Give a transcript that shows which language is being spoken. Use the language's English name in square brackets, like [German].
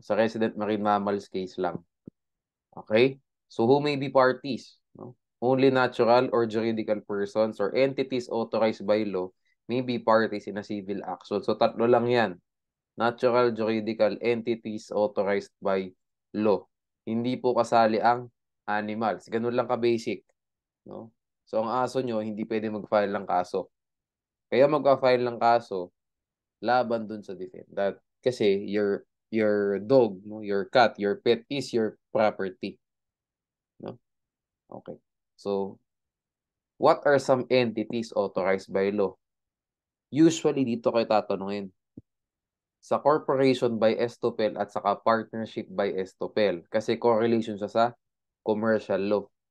[Filipino] Sa resident marine mammals case lang. Okay? [English] So, who may be parties? No? Only natural or juridical persons or entities authorized by law may be parties in a civil action. [Filipino] So, tatlo lang yan. [English] Natural, juridical entities authorized by law. [Filipino] Hindi po kasali ang animals. Ganun lang ka-basic. No? So, ang aso nyo, hindi pwede mag-file ng kaso. Kaya mag-file ng kaso, laban dun sa defendant. [English] Kasi your dog, no, your cat, your pet is your property. No? Okay. So, what are some entities authorized by law? Usually, [Filipino] dito kayo tatanungin. [English] Sa corporation by estopel at saka partnership by estopel. [Filipino] Kasi correlation siya sa commercial law.